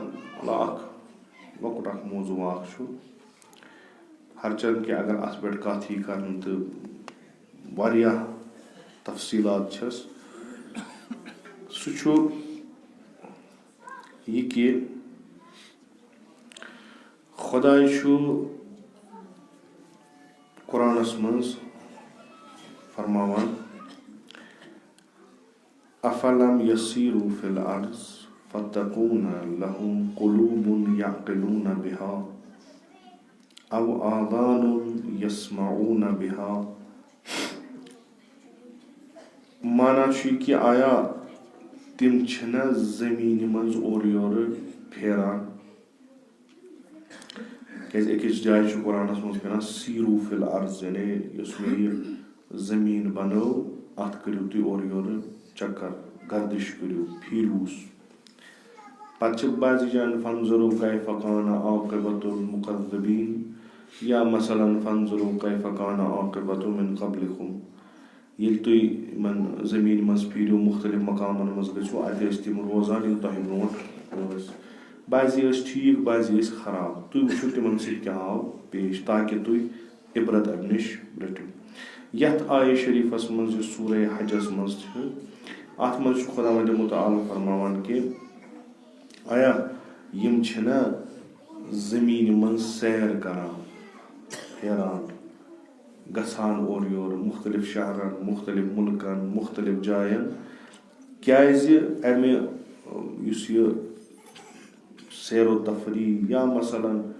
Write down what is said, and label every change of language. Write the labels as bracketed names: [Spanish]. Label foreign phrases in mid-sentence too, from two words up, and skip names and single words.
[Kashmiri] لۄکُٹ اکھ موضوٗع اکھ چھُ ہرچند کہِ اگر اتھ پٮ۪ٹھ کتھ یی کرنہٕ تہٕ واریاہ تفصیٖلات چھس سُہ چھُ یہِ کہِ خۄداے چھُ قرآنس منٛز فرماوان [Arabic] افلم یسیروا فی الارض فتکون لهم قلوب یعقلون بها او آذان یسمعون بها [Kashmiri] مانا چھُ یہِ کہِ آیا تِم چھِنہ زٔمیٖنہِ منٛز اورٕ یورٕ پھیران کیازِ أکِس جایہِ چھُ قرآنس منٛز پھیران [Arabic] سیٖرو فی الارض [Kashmiri] یعنی یۄس مےٚ یہِ زٔمیٖن بنٲو اتھ کٔرِو تُہۍ اورٕ یورٕ چکر گردش کٔرِو پھیٖرۍہوٗس پتہٕ چھِ بعضِ جایَن [Arabic] فانظروا کیف کان عاقبۃ المکذبین [Kashmiri] یا مثلاً [Arabic] فانظروا کیف کان عاقبۃ من قبلکم [Kashmiri] ییٚلہِ تُہۍ یِمن زٔمیٖنہِ منٛز پھیٖرِو مختلف مقامن منٛز گٔژھِو اتہِ ٲسۍ تِم روزان یِم تۄہہِ برونٛٹھ ٲسۍ بعضے ٲسۍ ٹھیٖک بعضے ٲسۍ خراب تُہۍ وٕچھِو تِمن سۭتۍ کیٛاہ آو پیش تاکہِ تُہۍ عبرت امہِ نِش رٔٹِو یتھ آیے شریٖفس منٛز یُس سورہ حجس منٛز چھِ اتھ منٛز چھُ خۄداوندِ مُتعال فرماوان کہِ آیا یِم چھِنہ زٔمیٖنہِ منٛز سیر کران پھیران گژھان اورٕ یورٕ مختلف شہرن مختلف مُلکن مختلف جاین کیازِ امہِ یُس یہِ سیر و تفریح یا مثلاً